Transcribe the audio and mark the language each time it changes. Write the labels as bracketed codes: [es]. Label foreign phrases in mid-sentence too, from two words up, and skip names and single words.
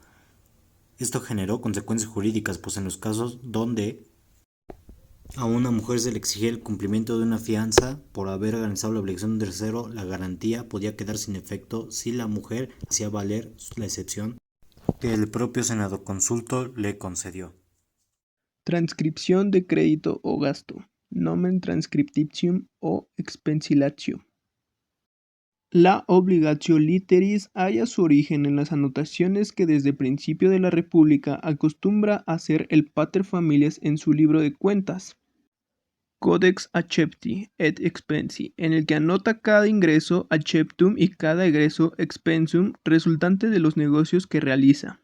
[es] Esto generó consecuencias jurídicas, pues en los casos donde a una mujer se le exigía el cumplimiento de una fianza por haber organizado la obligación de un tercero, la garantía podía quedar sin efecto si la mujer hacía valer la excepción que el propio Senado Consulto le concedió. Transcripción de crédito o gasto. [la] Nomen transcriptitium o expensilatio. [es] La [la] obligatio literis [es] halla su origen en las anotaciones que desde principio de la República acostumbra hacer el [la] pater familias [es] en su libro de cuentas, [la] Codex Accepti et Expensi, [es] en el que anota cada ingreso acceptum y cada egreso expensum resultante de los negocios que realiza.